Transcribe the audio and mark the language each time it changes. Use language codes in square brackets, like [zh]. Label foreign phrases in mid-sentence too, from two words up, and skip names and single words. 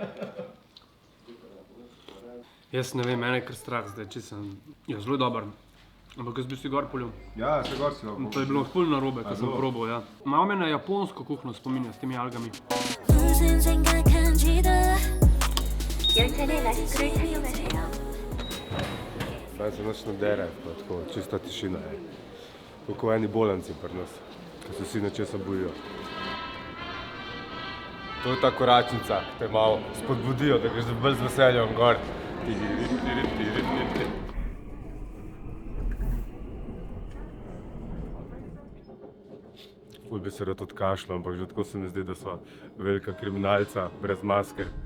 [sl] Jaz ne vem, mene je kar strah zdaj, če sem... Ja, zelo dober. Ampak jaz bi si gor polil. Ja, se gor si ga. To je bilo ful narobe, ko sem probal, ja. Malo me na japonsko kuhno spominja s temi algami. [ko] 무슨 생각한지도 열차내 마스크를 착용하세요. [sl] Zdaj se nič ne dere, pa tako čista tišina je. Tako eni bolanci pri nas, ki se vsi nečesa bojijo. To je ta koračnica, ki te malo spodbudijo, da greš bolj z veseljem gor. Ful bi se rad odkašljal, ampak že tako se mi zdi, da sva velika kriminalca brez maske.